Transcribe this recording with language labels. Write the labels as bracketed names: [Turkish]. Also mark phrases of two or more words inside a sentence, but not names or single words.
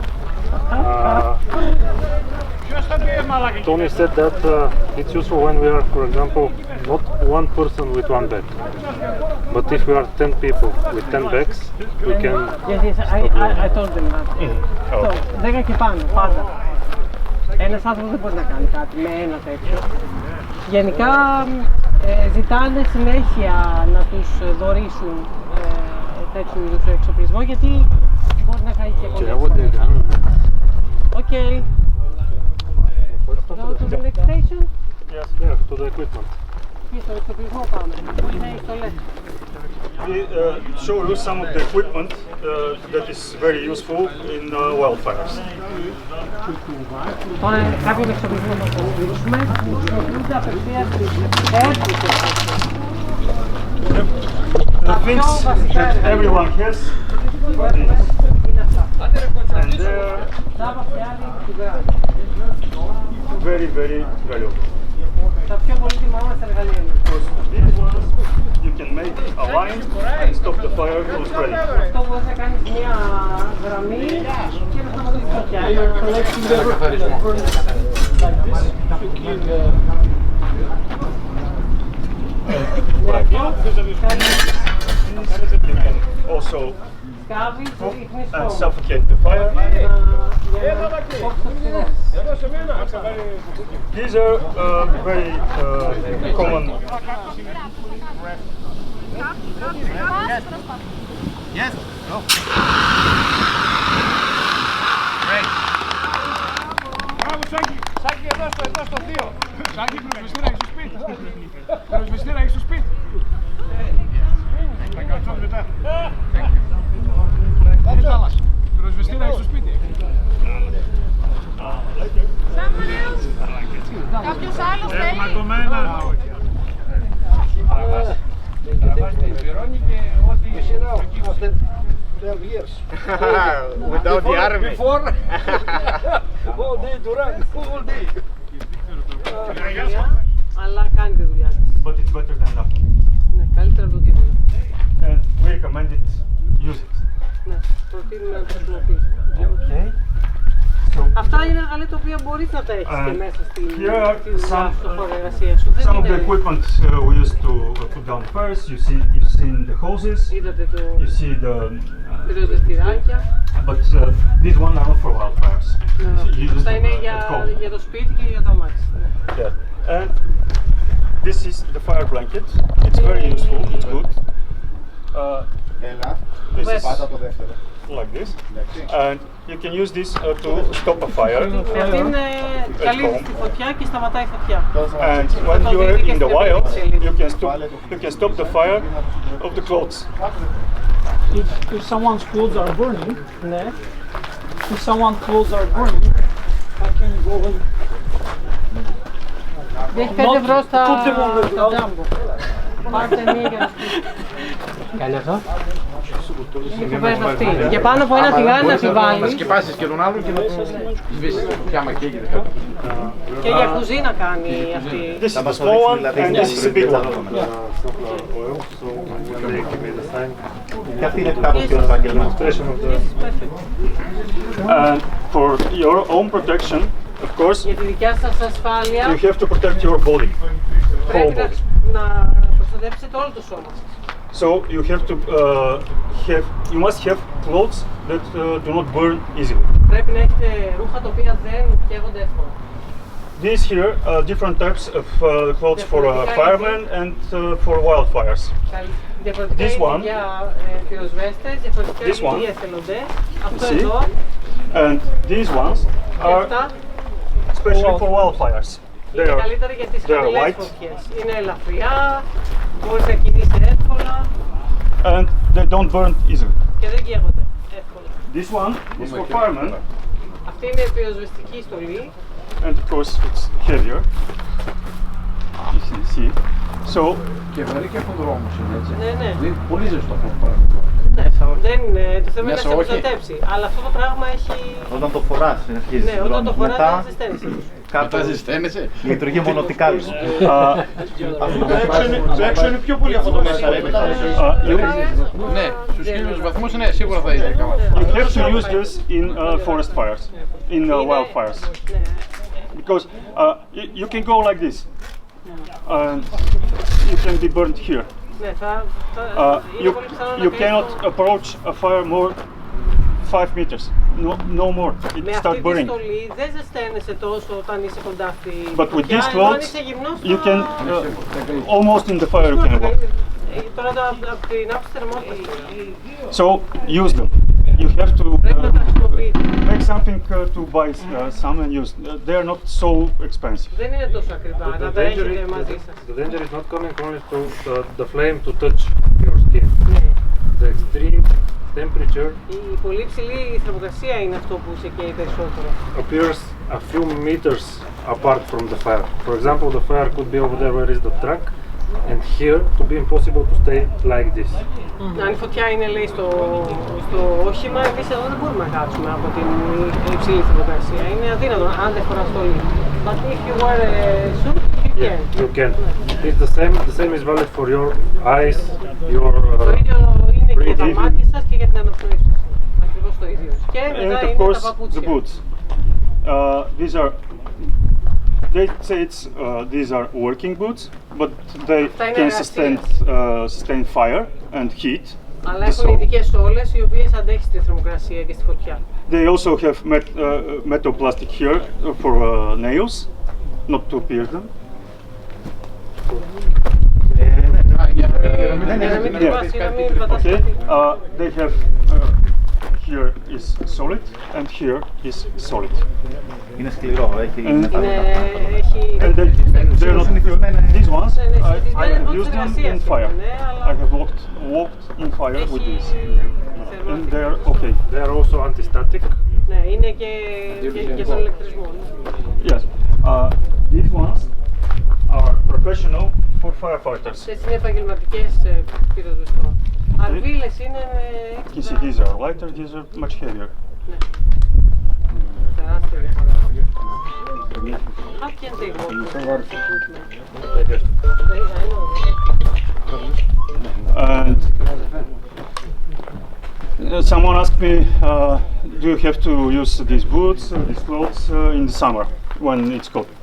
[English] Tony said that it's useful when we are, for example, not one person with one bag, but if we are 10 people with 10 bags, we can. Yes, I told them that. So, 10 [Greek] και πάνω, πάντα. Ένας άνθρωπος δεν μπορεί να κάνει κάτι με ένα τέτοιο. Γενικά ζητάνε συνέχεια να τους δωρήσουν τέτοιου είδους εξοπλισμό, γιατί μπορεί να κάνει και πολλές. [English] Okay. Go to the next station? Yes, yeah, to the equipment. [Greek] Και στο εξοπλισμό πάμε, που είναι οι στολές. [English] We show you some of the equipment that is very useful in wildfires. [Greek] Τώρα κάποιο εξοπλισμό θα το δείξουμε, που χρησιμοποιούνται απευθείας στις έρθουσες. [English] The things that everyone has [Greek] Είναι αυτά. [English] and they're very, very valuable. [Greek] Τα πιο πολύτιμα μας εργαλεία είναι. [English] Because these ones you can make a line and stop the fire from spreading. [Greek] Αυτό μπορείς να κάνεις μια γραμμή και να σταματήσεις το [English] Also and suffocate the fire. These are very common. Yes. Go. Great. [Greek] Μπράβο Σάκη. Σάκη εδώ στο 2. Σάκη πυροσβεστήρα έχεις στο σπίτι. Πυροσβεστήρα έχεις στο σπίτι. Θα κάτσω μετά. Κάτσα μας. Πυροσβεστήρα έχεις στο σπίτι. Κάποιος άλλος θέλει. Έχουμε κομμένα. Τραβάς την πυρώνη και ό,τι εκεί 12 years. [English] Without the army. Before. All day to run. All day. [Greek] Αλλά κάνει τη δουλειά της. [English] But it's better than nothing. [Greek] Ναι, καλύτερα από το τίποτα. [English] And we recommend it. Use it. [Greek] Ναι, προτείνουμε να το χρησιμοποιήσουμε. Okay. Αυτά είναι εργαλεία τα οποία μπορείς να τα έχεις και μέσα στη δουλειά, στο χώρο εργασίας σου. [English] Some of the equipment we used to put down fires. You seen the hoses. [Greek] Είδατε το [English] You see the. [Greek] πυροσβεστηράκια. [English] But these one are not for wildfires. You use [Greek] Αυτά [English] them [Greek] είναι [English] at home. [Greek] για το σπίτι και για το αμάξι. [English] Yeah. And this is the fire blanket. It's very useful. It's good. This is like this, and you can use this to stop a fire. [Greek] Αυτή είναι καλή στη φωτιά και σταματάει φωτιά. [English] And when you are in the wild, you can stop the fire of the clothes. If someone's clothes are burning, [Greek] Ναι. [English] if someone's clothes are burning, I can go and [Greek] Έχει 5 ευρώ στα [English] put them on the [Greek] τζάμπο. Πάρτε μία για να σπίτι. Κάνει αυτό. Είναι κουβέντα αυτή. Για πάνω από ένα τηγάνι να τη Να βάλεις. σκεπάσεις και τον άλλον και να τον σβήσεις. Και άμα καίγεται κάτι. Και για κουζίνα κάνει αυτή. [English] This is the small one, and this is the big one. [Greek] Και αυτή είναι κάπως πιο επαγγελματική. [English] And for your own protection, of course, [Greek] Για τη δικιά σας ασφάλεια [English] you have to protect your body, whole [Greek] πρέπει [English] body. [Greek] να προστατεύσετε όλο το σώμα σας. [English] So you have to you must have clothes that do not burn easily. [Greek] Πρέπει να έχετε ρούχα τα οποία δεν καίγονται εύκολα. [English] These here are different types of clothes for firemen and for wildfires. [Greek] Διαφορετικά [English] This [Greek] είναι [English] one. [Greek] για πυροσβέστες, διαφορετικά [English] This [Greek] είναι [English] one. [Greek] για εθελοντές. Αυτό [English] see? [Greek] εδώ [English] And these ones [Greek] και [English] are [Greek] αυτά [English] especially for wildfires. They [Greek] είναι [English] are [Greek] καλύτερα για τις [English] they are [Greek] χαμηλές [English] light [Greek] φωτιές. Είναι ελαφριά, μπορείς να κινείσαι εύκολα [English] and they don't burn easily. [Greek] και δεν καίγονται εύκολα. [English] This one is for firemen, [Greek] Αυτή είναι πυροσβεστική στολή. [English] and of course it's heavier. You see. So [Greek] Και βαρύ και χοντρό όμως είναι έτσι. Ναι, ναι. Είναι πολύ ζεστό αυτό το πράγμα. Ναι, δεν είναι, το θέμα είναι να Μέσα σε όχι. προστατεύσει. Αλλά αυτό το πράγμα έχει. Όταν το φοράς, αρχίζει. Ναι, όταν το φοράς δεν ζεσταίνεσαι. Μετά ζεσταίνεσαι. Λειτουργεί μονοτικά. Το έξω είναι πιο πολύ από το μέσα. Ναι, στους χίλιους βαθμούς ναι, σίγουρα θα είναι καλά. [English] you have to use this in forest fires, in wildfires, because you can go like this, and you can be burnt here. [Greek] Ναι, είναι πολύ πιθανό να [English] You [Greek] καείς [English] cannot [Greek] το- [English] approach a fire more 5 meters, no more. It [Greek] Με [English] start [Greek] αυτή τη [English] burning. [Greek] στολή δεν ζεσταίνεσαι τόσο όταν είσαι κοντά στη [English] But with [Greek] φωτιά, [English] these [Greek] ενώ αν [English] clothes, [Greek] είσαι γυμνός [English] you [Greek] θα- [English] can almost in the fire you can walk. [Greek] Τώρα από την άποψη θερμότητας. [English] So use them. You have to [Greek] Πρέπει να τα χρησιμοποιείτε. [English] make something to buy some and use. They are not so expensive. [Greek] Δεν είναι τόσο ακριβά να τα έχετε μαζί σας. [English] The danger is not coming only to the flame to touch your skin. [Greek] Ναι. [English] The extreme temperature [Greek] Η πολύ ψηλή θερμοκρασία είναι αυτό που σε καίει περισσότερο. [English] appears a few meters apart from the fire. For example, the fire could be over there where is the truck, and here to be impossible to stay like this. [Greek] Αν η φωτιά είναι λέει στο όχημα, εμείς εδώ δεν μπορούμε να κάτσουμε από την υψηλή θερμοκρασία. Είναι αδύνατο αν δεν φοράς στολή. [English] But if you wear a suit, you can. You can. It's the same is valid for your eyes, your [Greek] Το ίδιο είναι και για τα [English] breathing. [Greek] μάτια σας και για την αναπνοή σας. Ακριβώς το ίδιο. Και [English] And [Greek] μετά [English] of [Greek] είναι τα [English] course the [Greek] παπούτσια. [English] boots. These are. They say these are working boots, but they [Greek] Αυτά είναι [English] can [Greek] εργασίας. [English] sustain fire and heat. [Greek] Αλλά [English] the [Greek] έχουν [English] sole. [Greek] ειδικές σόλες οι οποίες αντέχει στη θερμοκρασία και στη φωτιά. [English] They also have metal plastic here for nails, not to pierce them. [Greek] Για να μην τρυπάς ή να μην πατάς Okay. κάτι. [English] They have here is solid and here is solid. [Greek] Είναι σκληρό, έχει [English] And- [Greek] μεταλλικά. Έχει [English] And they're not these ones. [Greek] Ναι, [English] I [Greek] συνηθισμένες [English] have [Greek] πρώτης [English] used them [Greek] εργασίας [English] in fire. [Greek] είναι, αλλά [English] I have walked in fire with [Greek] έχει [English] these, and they're okay. they are also anti-static. Ναι, είναι και για τον ηλεκτρισμό. Yes. These ones are professional for firefighters. [Greek] Αυτές είναι επαγγελματικές πυροσβεστών. Αρβίλες είναι με [English] You see, these are lighter, these are much heavier. [Greek] τεράστια διαφορά. [English] How can they work? And someone asked me, do you have to use these boots, these clothes in the summer when it's cold?